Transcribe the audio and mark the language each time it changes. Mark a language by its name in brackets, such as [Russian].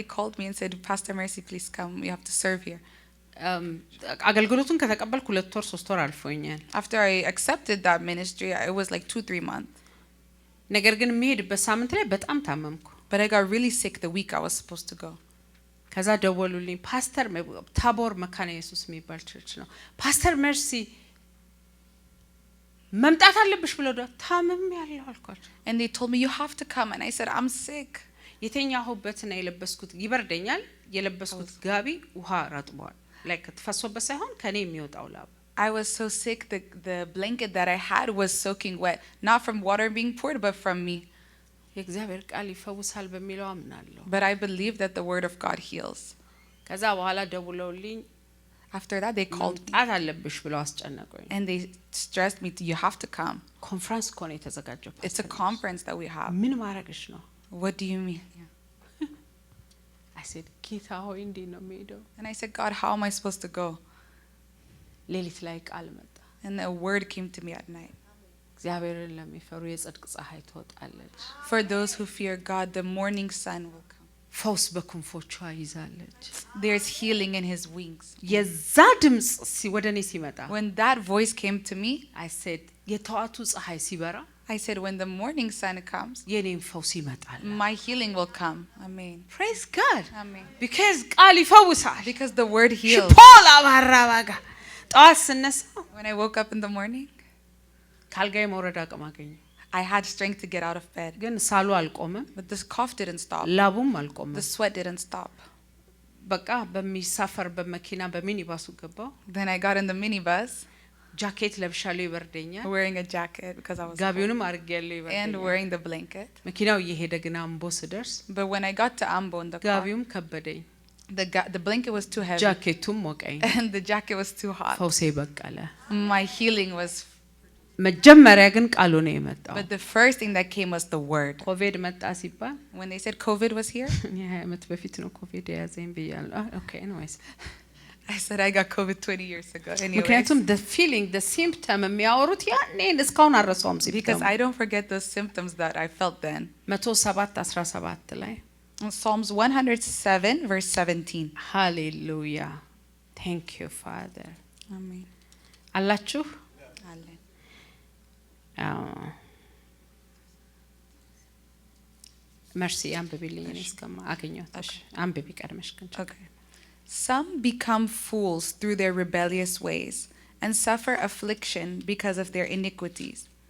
[English] they called me and said, Pastor Mercy, please come. You have to serve here. [Amharic] አገልግሎቱን ከተቀበልኩ 2 ወር 3 ወር አልፎኛል። [English] After I accepted that ministry, it was like 2-3 months. [Amharic] ነገር ግን የሚሄድበት ሳምንት ላይ በጣም ታመምኩ። [English] But I got really sick the week I was supposed to go. [Amharic] ከዛ ደወሉልኝ ፓስተር ታቦር መካነ ኢየሱስ የሚባል ቸርች ነው። ፓስተር ሜርሲ መምጣት አለብሽ ብለው ታመም ያለው አልኳቸው። [English] And they told me, you have to come. And I said, I'm sick. [Amharic] የተኛሁበትና የለበስኩት ይበርደኛል። የለበስኩት ጋቢ ውሃ ረጥቧል። ላይክ ተፈሶበት ሳይሆን ከኔ የሚወጣው ላብ [English] I was so sick, the blanket that I had was soaking wet. Not from water being poured, but from me. [Amharic] የእግዚአብሔር ቃል ይፈውሳል በሚለው አምናለሁ። [English] But I believe that the word of God heals. [Amharic] ከዛ በኋላ ደውለውልኝ [English] After that, they called me. [Amharic] መምጣት አለብሽ ብለው አስጨነቁኝ። [English] And they stressed me, you have to come. [Amharic] ኮንፈረንስ እኮ ነው የተዘጋጀው። [English] It's a conference that we have. [Amharic] ምን ማድረግሽ ነው? [English] What do you mean? I said [Amharic] ጌታ ሆይ እንዴት ነው የምሄደው? [English] And I said, God, how am I supposed to go? [Amharic] ሌሊት ላይ ቃል መጣ። [English] And a word came to me at night. [Amharic] እግዚአብሔርን ለሚፈሩ የጽድቅ ፀሐይ ትወጣለች። [English] For those who fear God, the morning sun will come. [Amharic] ፈውስ በክንፎቿ ይዛለች። [English] There's healing in his wings. [Amharic] የዛ ድምጽ ወደ እኔ ሲመጣ [English] When that voice came to me, I said [Amharic] የጠዋቱ ፀሐይ ሲበራ [English] I said, when the morning sun comes, [Amharic] የኔም ፈውስ ይመጣል። [English] my healing will come. Amen. Praise God. Amen. because [Amharic] ቃል ይፈውሳል። [English] Because the word heals. [Amharic] ፖላ ባራባጋ ጠዋት ስነሳ [English] When I woke up in the morning, [Amharic] ካልጋይ መውረድ አቅም አገኘ። [English] I had strength to get out of bed. [Amharic] ግን ሳሉ አልቆመም፣ [English] But this cough didn't stop. [Amharic] ላቡም አልቆመም። [English] The sweat didn't stop. [Amharic] በቃ በሚሳፈርበት መኪና በሚኒባሱ ገባው። [English] Then I got in the minibus [Amharic] ጃኬት ለብሻለሁ ይበርደኛል። [English] wearing a jacket because I was cold, [Amharic] ጋቢውንም አርጌያለሁ [English] and [Amharic] ይበርደኛል። [English] wearing the blanket. [Amharic] መኪናው እየሄደ ግን አምቦ ስደርስ [English] But when I got to Ambo in the car, [Amharic] ጋቢውም ከበደኝ፣ [English] the blanket was too heavy [Amharic] ጃኬቱም ሞቀኝ። [English] and the jacket was too hot. [Amharic] ፈውሴ በቀለ። [English] My healing was, [Amharic] መጀመሪያ ግን ቃሉ ነው የመጣው። [English] but the first thing that came was the word. [Amharic] ኮቪድ መጣ ሲባል [English] When they said COVID was here, [Amharic] እኔ 20 ዓመት በፊት ነው ኮቪድ የያዘኝ ብያለሁ። [English] ኦኬ ኤኒዌይስ I said I got COVID 20 years ago anyway. [Amharic] ምክንያቱም [English] the feeling the symptom [Amharic] የሚያወሩት ያኔን እስካሁን አረሳውም [English] Because symptom I don't forget those symptoms that I felt then. [Amharic] 107:17 ላይ [English] Psalms 107 verse 17. ሃሌሉያ thank you father Amen. [Amharic] አላችሁ [English] Amen. [Amharic] መርሲ አንብቢልኝ እኔ እስከማ አገኘሁት አንብቢ ቀድመሽ ግን [English] Okay. Some become fools through their rebellious ways and suffer affliction because of their iniquities.